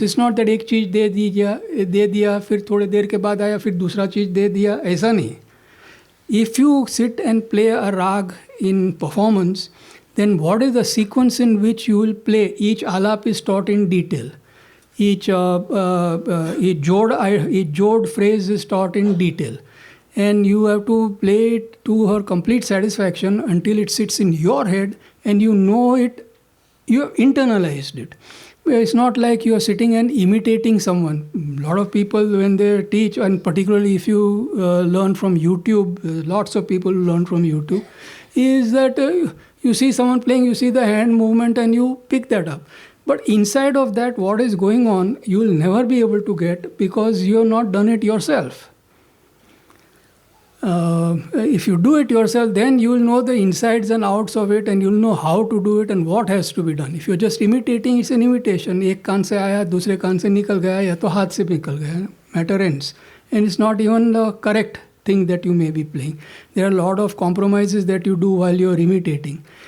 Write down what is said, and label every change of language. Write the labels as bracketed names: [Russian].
[English] It's not that [Hindi] एक चीज़ दे दिया फिर थोड़े देर के बाद आया फिर दूसरा चीज़ दे दिया, ऐसा नहीं. [English] If you sit and play a rag in performance, then what is the sequence in which you will play? Each alap is taught in detail. Each jod phrase is taught in detail. And you have to play it to her complete satisfaction until it sits in your head and you know it, you have internalized it. It's not like you are sitting and imitating someone. A lot of people, when they teach, and particularly if you learn from YouTube, lots of people learn from YouTube, is that you see someone playing, you see the hand movement and you pick that up. But inside of that, what is going on, you will never be able to get because you have not done it yourself. If you do it yourself, then you will know the insides and outs of it, and you will know how to do it and what has to be done. If you're just imitating, it's an imitation. [Hindi] एक कान से आया, दूसरे कान से निकल गया, या तो हाथ से निकल गया. [English] Matter ends. And it's not even the correct thing that you may be playing. There are a lot of compromises that you do while you're imitating.